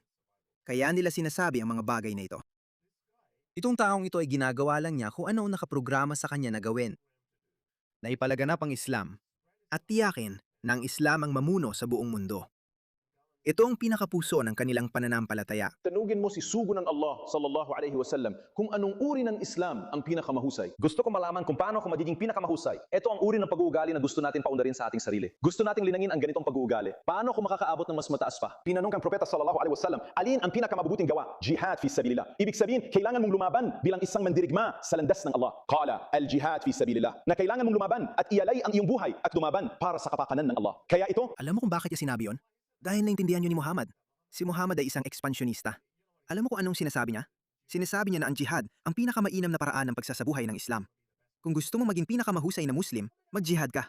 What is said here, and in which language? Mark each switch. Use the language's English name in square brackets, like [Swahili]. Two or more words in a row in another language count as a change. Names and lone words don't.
[Filipino] Kaya nila sinasabi ang mga bagay na ito. Itong taong ito ay ginagawa lang niya kung ano ang nakaprograma sa kanya na gawin. Na ipalaganap ang Islam at tiyakin na ang Islam ang mamuno sa buong mundo. Ito ang pinakapuso ng kanilang pananampalataya. Tanugin mo si sugo ng Allah [Arabic] صلى الله عليه وسلم [Filipino] kung anong uri ng Islam ang pinakamahusay. Gusto ko malaman kung paano ako magiging pinakamahusay. Ito ang uri ng pag-uugali na gusto natin paundarin sa ating sarili. Gusto nating linangin ang ganitong pag-uugali. Paano ako makakaabot ng mas mataas pa? Tinanong kang propeta [Arabic] صلى الله عليه وسلم, [Filipino] alin ang pinakamabubuting gawa? [Arabic] جهاد في سبيل الله. [Filipino] Ibig sabihin, kailangan mong lumaban bilang isang mandirigma sa landas ng Allah. [Arabic] قال، الجهاد في سبيل الله. [Filipino] Na kailangan mong lumaban at ialay ang iyong buhay at lumaban para sa kapakanan ng Allah. Kaya ito, Alam mo kung bakit niya sinabi yon? Dahil naintindihan niyo ni Muhammad. Si Muhammad ay isang ekspansyonista. Alam mo kung anong sinasabi niya? Sinasabi niya na ang jihad ang pinakamainam na paraan ng pagsasabuhay ng Islam. Kung gusto mo maging pinakamahusay na Muslim, mag-jihad ka.